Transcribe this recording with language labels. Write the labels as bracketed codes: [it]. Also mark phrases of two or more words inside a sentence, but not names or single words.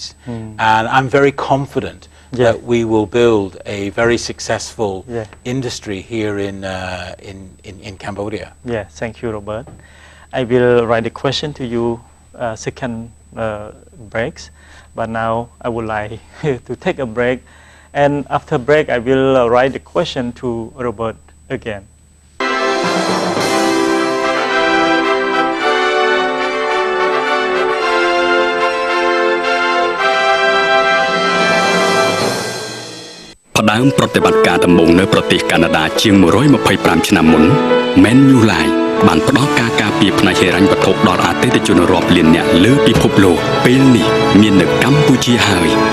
[en] And I'm very confident that we will build a very successful industry here in Cambodia. Thank you, Robert. I will write the question to you second breaks, but now I would like to take a break, and after break I will write the question to Robert again. [km] ផ្ដើមប្រតិបត្តិការដំបូងនៅប្រទេសកាណាដាជាង125ឆ្នាំមុន Manulife បានផ្ដល់ការការពារផ្នែកហិរញ្ញវត្ថុដល់អតិថិជនរាប់លាននាក់លើពិភពលោកពេលនេះមាននៅកម្ពុជាហើយ